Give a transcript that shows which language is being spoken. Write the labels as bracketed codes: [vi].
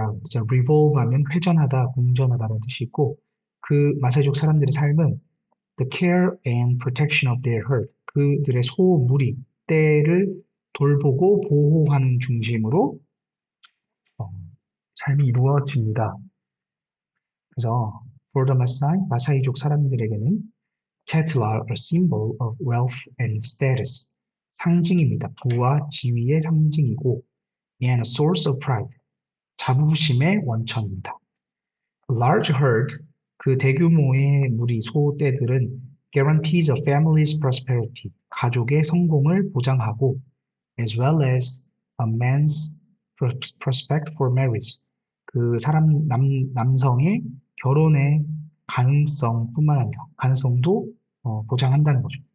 [ko] 자, revolve 하면 회전하다, 공전하다라는 뜻이 있고 그 마사이족 사람들의 삶은 [en] the care and protection of their herd. [ko] 그들의 소, 무리, 떼를 돌보고 보호하는 중심으로 어, 삶이 이루어집니다. [en] 그래서 for the Maasai, [ko] 마사이족 사람들에게는 [en] cattle are a symbol of wealth and status. [ko] 상징입니다. 부와 지위의 상징이고 [en] and a source of pride. [ko] 자부심의 원천입니다. [en] A large herd, [ko] 그 대규모의 무리 소떼들은 [en] guarantees a family's prosperity, [ko] 가족의 성공을 보장하고 [en] as well as a man's prospect for marriage, [ko] 그 남성의 결혼의 가능성뿐만 아니라 가능성도 보장한다는 거죠.